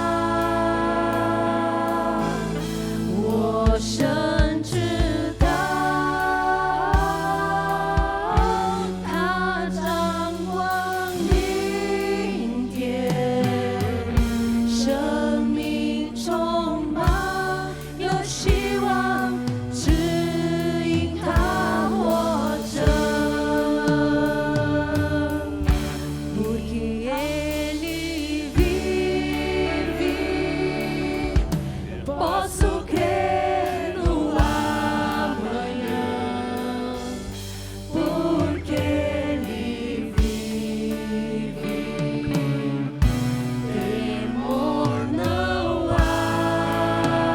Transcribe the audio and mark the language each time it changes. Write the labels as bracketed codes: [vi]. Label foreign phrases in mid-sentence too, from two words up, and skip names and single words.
[zh] 我深知道，他掌管明天，生命充满有希望，只因他活着。 [pt] Porque ele vive, posso crer no amanhã. Porque ele vive, temor não há.